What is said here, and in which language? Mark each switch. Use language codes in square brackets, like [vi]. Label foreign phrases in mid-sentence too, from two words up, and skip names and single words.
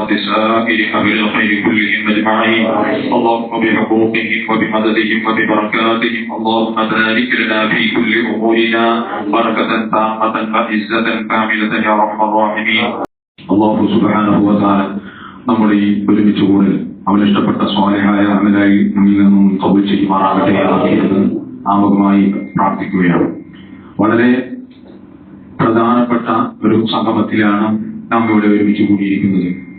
[ar] ورحمة سائر أهل الخير كلهم أجمعين. اللهم بحقوقهم وبمددهم وببركاتهم اللهم بارك لنا في كل أمورنا بركة تامة وعزة كاملة يا أرحم الراحمين. [ml] അല്ലാഹു [ar] سبحانه وتعالى [ml] നമ്മുടെ ഈ ഒരുമിച്ച് കൂടൽ അവൻ ഇഷ്ടപ്പെട്ട സ്വാലിഹായ അമലായി നമ്മിൽ നിന്നും കബൂൽ ചെയ്യുമാറാകട്ടെ എന്ന് ആമുഖമായി പ്രാർത്ഥിക്കുകയാണ്. വളരെ പ്രധാനപ്പെട്ട ഒരു സംഗമത്തിലാണ് നാം ഇവിടെ ഒരുമിച്ച് കൂടിയിരിക്കുന്നത്.